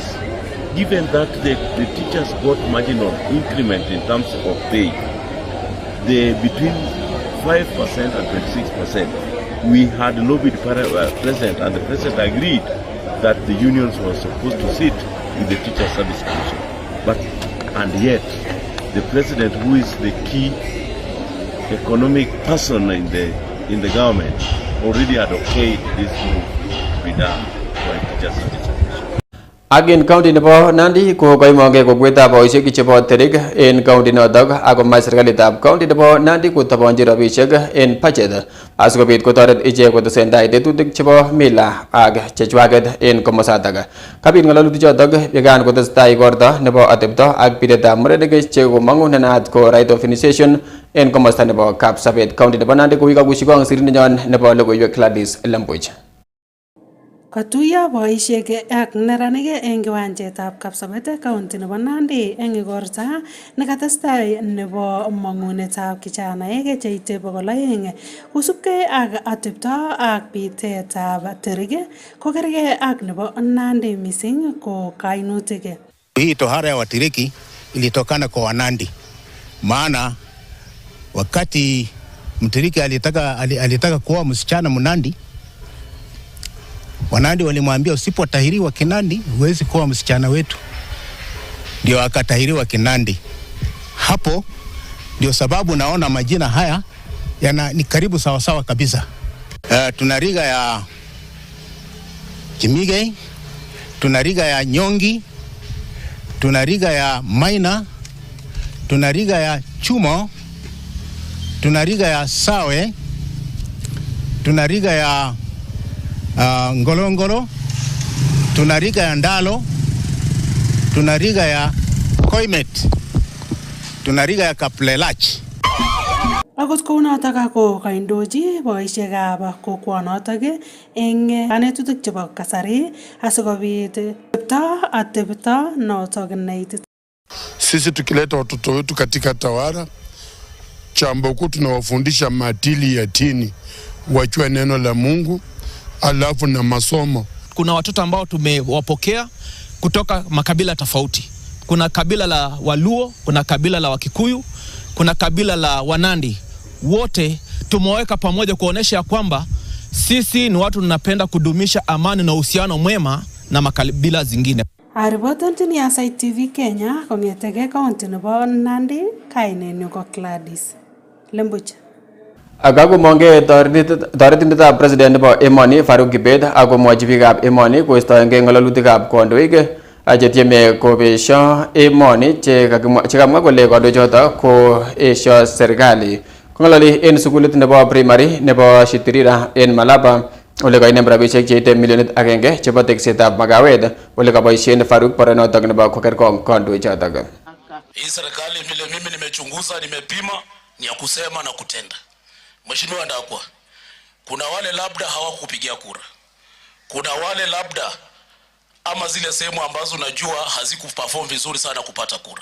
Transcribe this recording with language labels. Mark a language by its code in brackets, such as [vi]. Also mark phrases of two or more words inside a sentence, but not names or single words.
[en] Given that the teachers got marginal increment in terms of pay, between 5% and 26%, we had lobbied President, and the President agreed that the unions were supposed to sit with the Teacher Service Commission. And yet, the President, who is the key economic person in the government, already had okayed this move to be done by Teacher Service Commission. Again, [kln] county nebo Nandi ko koimonge kokwet boisiek chebo terik en county notok ako mai serikalitab county nebo Nandi kotabonji rabisiek en budget asikobit kotoret ichek kotesendai tetutik chebo mila ak chechwaket en komosatak. Kabit ngalalutik chotok yekan kotestai igorto nebo atepto ak biretab murenik che komangu nenaat ko [en] right of initiation [kln] en komosta nebo Kapsabet. County nebo Nandi ko kikakushikong sirindenyon nebo logoiwek Gladys Lembuch. Katuya boisiek ak neranik eng kiwanjetab Kapsabet county nebo Nandi eng igorta nekatestai nebo mangunetab kijanaek cheite 200 kosubkei ak atepto ak bitetab terik kokergei ak nebo Nandi missing ko kainutik. [sw] Hii tohara ya watiriki ilitokana kwa Wanandi, maana wakati mtiriki alitaka kuoa msichana Mnandi, Wanandi walimwambia usipotahiriwa Kinandi huwezi kuwa msichana wetu. Ndio akatahiriwa Kinandi. Hapo ndio sababu naona majina haya ni karibu sawa sawa kabisa. Tuna riga ya Kimigei, tuna riga ya Nyongi, tuna riga ya Maina, tuna riga ya Chumo, tuna riga ya Sawe, tuna riga ya Ngolongolo, tuna riga ya Ndalo, tuna riga ya Koimet, tuna riga ya Kaplelach. [kln] Akot kounotok ako kaindoji boisiekab kokwonotok eng kanetutik chebo kasari asikobit atepto notok neitit. [sw] Sisi tukileta watoto wetu katika tawara chamboku, tunawafundisha maadili ya dini, wajue neno la Mungu alafu na masomo. Kuna watoto ambao tumewapokea kutoka makabila tofauti. Kuna kabila la Waluo, kuna kabila la Wakikuyu, kuna kabila la Wanandi. Wote tumeweka pamoja kuonesha kwamba sisi ni watu tunapenda kudumisha amani na uhusiano mwema na makabila zingine. [kln] Ariboton tini Aasai TV Kenya kongetege county nebo Nandi kainenyu ko Gladys Lembuch. Agago monge toretindetab president nebo emoni Farouk Kibet ako mwachi biikab emoni koistoenge ngalalutikab kondoik chetieme kobesho emoni chekamwa kole kondoichoto ko esho serikali. Kongalali en sukulit nebo primary nebo Shitirira en Malaba ole kainem rabisiek cheite 1,000,000 chebo teksetab makawet ole kaboisien Farouk poronotok nebo kokerkong kondoichotok. [sw] Hii serikali vile mimi nimechunguza, nimepima, ni ya kusema na kutenda. Mheshimiwa Ndakwa, kuna wale labda hawakupigia kura, kuna wale labda ama zile sehemu ambazo unajua hazikuperform vizuri sana kupata kura.